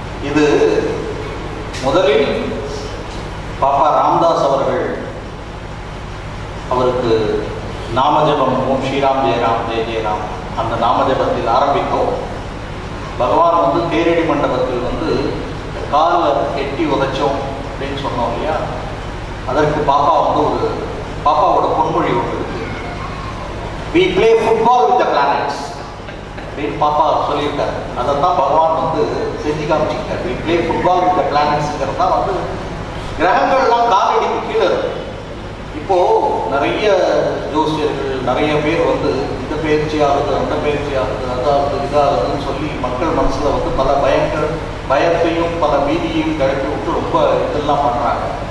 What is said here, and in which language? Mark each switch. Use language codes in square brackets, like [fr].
[ta] இது முதலில் பாப்பா ராம்தாஸ் அவர்கள் அவருக்கு நாமஜபம் ஓம் ஸ்ரீராம் ஜெயராம் ஜெய ஜெயராம் அந்த நாமஜபத்தில் ஆரம்பித்தோம். பகவான் வந்து தேரடி மண்டபத்தில் வந்து காலில் எட்டி உதைச்சோம் அப்படின்னு சொன்னோம் இல்லையா, அதற்கு பாப்பா வந்து ஒரு பாப்பாவோட பொன்மொழி ஒன்று இருக்கு. [en] we play football with the planets [ta] அப்படின்னு பாப்பா சொல்லியிருக்காரு. அதைத்தான் பகவான் வந்து செஞ்சு காமிச்சிருக்காரு. [en] we play football with the planets [ta] ங்கிறது தான் வந்து கிரகங்கள்லாம் காலடிக்கு கீழே இருக்கு. இப்போ நிறைய ஜோசியர்கள் நிறைய பேர் வந்து இந்த பயிற்சி ஆகுது, அந்த பயிற்சி ஆகுது, அதாவது இதாகுதுன்னு சொல்லி மக்கள் மனசுல வந்து பல பயத்தையும் பல பீதியையும் கிளப்பி விட்டு ரொம்ப இதெல்லாம் பண்றாங்க.